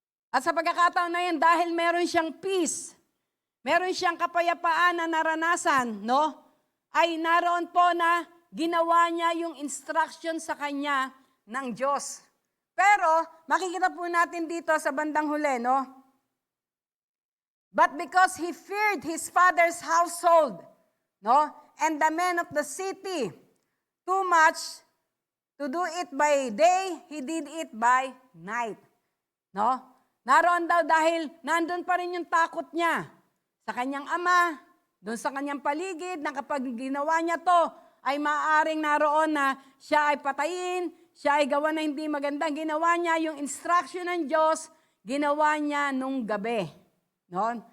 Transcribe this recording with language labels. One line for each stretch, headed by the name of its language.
Filipino: At sa pagkakataon na yun, dahil meron siyang peace, meron siyang kapayapaan na naranasan, no? Ay naroon po na ginawa niya yung instruction sa kanya ng Diyos. Pero makikita po natin dito sa bandang huli, no?
English: But because he feared his father's household, no? And the men of the city too much to do it by day, he did it by night. No?
Filipino: Naroon daw dahil nandun pa rin yung takot niya sa kanyang ama, doon sa kanyang paligid, na kapag ginawa niya to, ay maaaring naroon na siya ay patayin, siya ay gawa na hindi maganda. Ginawa niya yung instruction ng Diyos, ginawa niya nung gabi. No?